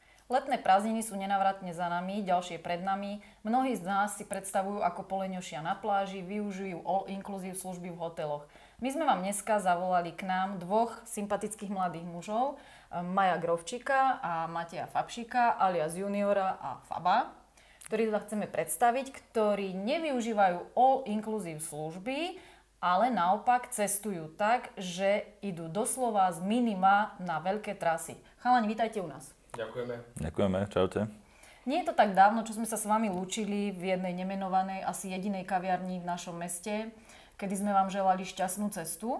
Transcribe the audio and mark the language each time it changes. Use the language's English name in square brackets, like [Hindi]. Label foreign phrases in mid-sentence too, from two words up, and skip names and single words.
[Slovak] Letné prázdniny sú nenávratne za nami, ďalšie pred nami. Mnohí z nás si predstavujú, ako poleňošia na pláži, využijú all-inclusive služby v hoteloch. My sme vám dneska zavolali k nám dvoch sympatických mladých mužov, Maja Grovčíka a Mateja Fabšíka, alias Juniora a Faba, ktorí sa chceme predstaviť, ktorí nevyužívajú all-inclusive služby, ale naopak cestujú tak, že idú doslova z minima na veľké trasy. Chalani, vítajte u nás. Ďakujeme, čaute. Nie je to tak dávno, čo sme sa s vami lúčili v jednej nemenovanej, asi jedinej kaviarni v našom meste, kedy sme vám želali šťastnú cestu.